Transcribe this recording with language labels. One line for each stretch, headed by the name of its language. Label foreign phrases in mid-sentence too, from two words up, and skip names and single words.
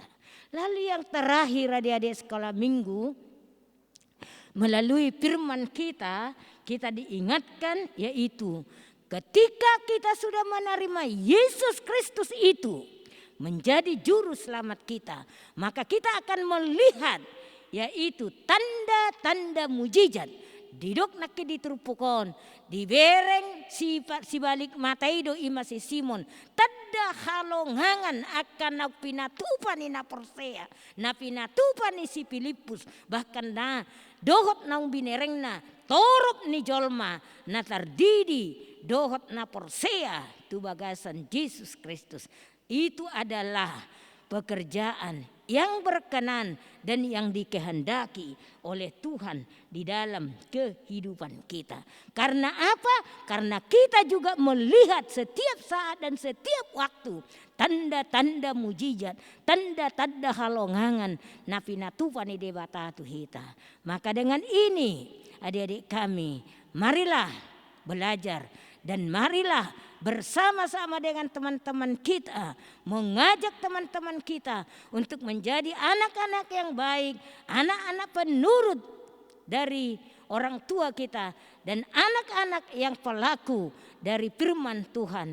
Indonesian: Lalu yang terakhir adik-adik sekolah minggu, melalui firman kita diingatkan, yaitu ketika kita sudah menerima Yesus Kristus itu menjadi juru selamat kita, maka kita akan melihat yaitu tanda-tanda mujizat.
Batak Toba: Didok naki diturupukon, dibereng si balik mataido imasi Simon. Tada halongangan akan napinatupan ni na Persea, napinatupan ni si Filipus, bahkan na dohot na binereng na torop ni jolma na tardidi dohot na Persea tu bagasan Yesus Kristus.
Indonesian: Itu adalah pekerjaan yang berkenan dan yang dikehendaki oleh Tuhan di dalam kehidupan kita. Karena apa? Karena kita juga melihat setiap saat dan setiap waktu tanda-tanda mujizat, tanda-tanda
Batak Toba: halongangan napinatupani debatatu hita.
Indonesian: Maka dengan ini adik-adik kami, marilah belajar dan marilah bersama-sama dengan teman-teman kita, mengajak teman-teman kita untuk menjadi anak-anak yang baik, anak-anak penurut dari orang tua kita, dan anak-anak yang pelaku dari firman Tuhan.